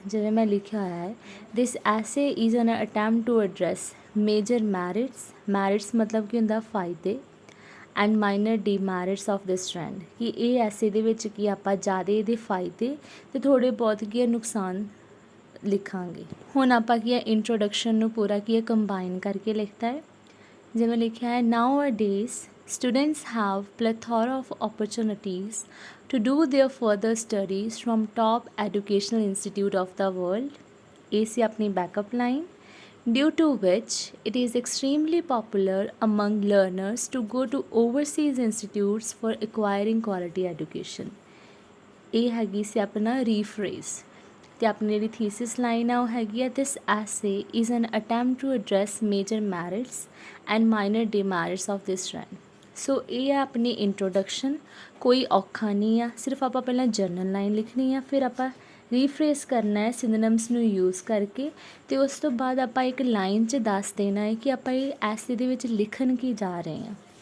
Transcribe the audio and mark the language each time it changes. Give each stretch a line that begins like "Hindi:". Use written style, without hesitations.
Punjabi: ਜਿਵੇਂ ਮੈਂ ਲਿਖਿਆ ਹੋਇਆ ਹੈ
English: this essay is an attempt to address major merits
Punjabi: ਮਤਲਬ ਕੀ ਹੁੰਦਾ ਫਾਇਦੇ
English: and minor demerits of this trend,
Punjabi: ਕਿ ਇਹ ਐਸੇ ਦੇ ਵਿੱਚ ਕਿ ਆਪਾਂ ਜ਼ਿਆਦਾ ਇਹਦੇ ਫਾਇਦੇ ਅਤੇ ਥੋੜ੍ਹੇ ਬਹੁਤ ਕੀ ਨੁਕਸਾਨ ਲਿਖਾਂਗੇ। ਹੁਣ ਆਪਾਂ ਕੀ ਹੈ ਇੰਟਰੋਡਕਸ਼ਨ ਨੂੰ ਪੂਰਾ ਕੀ ਹੈ ਕੰਬਾਈਨ ਕਰਕੇ ਲਿਖਤਾ ਹੈ। ਜਿਵੇਂ ਲਿਖਿਆ ਹੈ
English: Nowadays students have plethora of opportunities to do their further studies from top educational institute of the world।
Punjabi: ਇਹ ਸੀ ਆਪਣੀ backup line।
English: due to which it is extremely popular among learners to go to overseas institutes for acquiring quality education।
Punjabi: ਇਹ ਹੈਗੀ ਸੀ ਆਪਣਾ rephrase. ਅਤੇ ਆਪਣੀ ਜਿਹੜੀ thesis line ਆ ਉਹ ਹੈਗੀ ਆ
English: This essay is an attempt to address major merits and minor demerits of this trend.
Punjabi: ਸੋ ਇਹ ਹੈ ਆਪਣੀ ਇੰਟਰੋਡਕਸ਼ਨ, ਕੋਈ ਔਖਾ ਨਹੀਂ ਆ, ਸਿਰਫ ਆਪਾਂ ਪਹਿਲਾਂ ਜਰਨਲ ਲਾਈਨ ਲਿਖਣੀ ਆ, ਫਿਰ ਆਪਾਂ ਰੀਫਰੇਸ ਕਰਨਾ ਹੈ ਸਿਨੋਨਿਮਸ ਨੂੰ ਯੂਜ਼ ਕਰਕੇ, ਅਤੇ ਉਸ ਤੋਂ ਬਾਅਦ ਆਪਾਂ ਇੱਕ ਲਾਈਨ 'ਚ ਦੱਸ ਦੇਣਾ ਹੈ ਕਿ ਆਪਾਂ ਇਹ ਐਸੇ ਦੇ ਵਿੱਚ ਲਿਖਣ ਕੀ ਜਾ ਰਹੇ ਹਾਂ।